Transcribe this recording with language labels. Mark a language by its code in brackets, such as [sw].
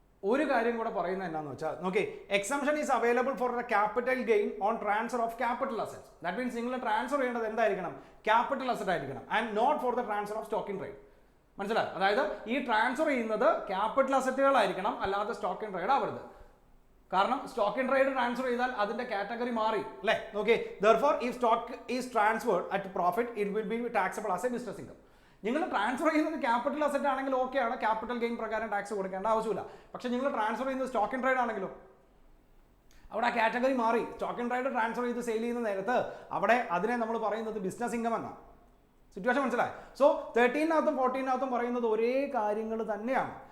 [ml] ഒരു കാര്യം കൂടെ പറയുന്നത് എന്താണെന്ന് വെച്ചാൽ നോക്കി, [en] Exemption is available for the capital gain on transfer of capital assets. [ml] That means നിങ്ങൾ ട്രാൻസ്ഫർ ചെയ്യേണ്ടത് എന്തായിരിക്കണം? ക്യാപിറ്റൽ അസറ്റ് ആയിരിക്കണം. [en] And not for the transfer of stock in trade. [ml] മനസ്സിലായി? അതായത് ഈ ട്രാൻസ്ഫർ ചെയ്യുന്നത് ക്യാപിറ്റൽ അസറ്റുകളായിരിക്കണം, അല്ലാതെ സ്റ്റോക്ക് ഇൻ ട്രേഡ് ആവരുത്. കാരണം സ്റ്റോക്ക് ഇൻ ട്രേഡ് ട്രാൻസ്ഫർ ചെയ്താൽ അതിന്റെ കാറ്റഗറി മാറി അല്ലേ. [en] നോക്കി, therefore if stock is transferred at profit it will be taxable as a business income. [ml] നിങ്ങൾ ട്രാൻസ്ഫർ ചെയ്യുന്നത് ക്യാപിറ്റൽ അസറ്റ് ആണെങ്കിൽ ഓക്കെ ആണ്, ക്യാപിറ്റൽ ഗെയിൻ പ്രകാരം ടാക്സ് കൊടുക്കേണ്ട ആവശ്യമില്ല. പക്ഷേ നിങ്ങൾ ട്രാൻസ്ഫർ ചെയ്യുന്നത് സ്റ്റോക്ക് ഇൻ ട്രേഡ് ആണെങ്കിലും അവിടെ ആ കാറ്റഗറി മാറി. സ്റ്റോക്ക് ഇൻ ട്രേഡ് ട്രാൻസ്ഫർ ചെയ്ത് സെയിൽ ചെയ്യുന്ന നേരത്ത് അവിടെ അതിനെ നമ്മൾ പറയുന്നത് ബിസിനസ് ഇൻകം എന്നാണ്. സിറ്റുവേഷൻ മനസ്സിലായി? സോ 13-നകത്തും 14-നകത്തും പറയുന്നത് ഒരേ കാര്യങ്ങൾ തന്നെയാണ്.